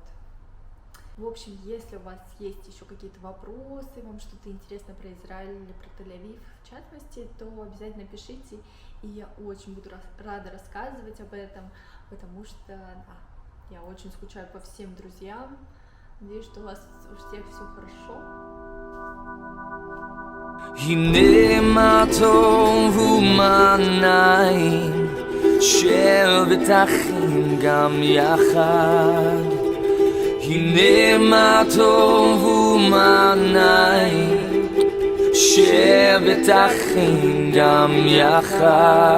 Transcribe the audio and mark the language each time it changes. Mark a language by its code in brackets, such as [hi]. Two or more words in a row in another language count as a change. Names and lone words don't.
[ru] В общем, если у вас есть еще какие-то вопросы, вам что-то интересно про Израиль или про Тель-Авив в частности, то обязательно пишите, и я очень буду рада рассказывать об этом, потому что да, я очень скучаю по всем друзьям. Надеюсь, что у вас у всех все хорошо. [he] הנה מה טוב ומה נעים של בטחים גם יחד הנה מה טוב ומה נעים, שבת אחים גם יחד.